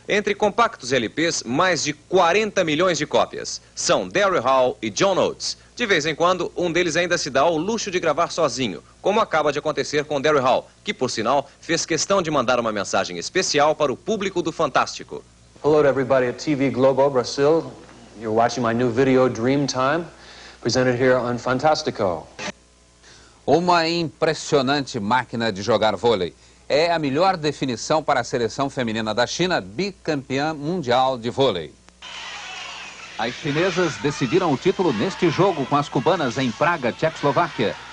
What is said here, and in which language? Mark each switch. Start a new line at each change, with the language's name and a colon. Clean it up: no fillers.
Portuguese: Entre compactos e LPs, mais de 40 milhões de cópias. São Daryl Hall e John Oates. De vez em quando, um deles ainda se dá ao luxo de gravar sozinho, como acaba de acontecer com Daryl Hall, que, por sinal, fez questão de mandar uma mensagem especial para o público do Fantástico.
English: Hello to everybody at TV Globo Brasil. You're watching my new video, Dreamtime, presented here on Fantástico.
Portuguese: Uma impressionante máquina de jogar vôlei. É a melhor definição para a seleção feminina da China, bicampeã mundial de vôlei. As chinesas decidiram o título neste jogo com as cubanas em Praga, Tchecoslováquia.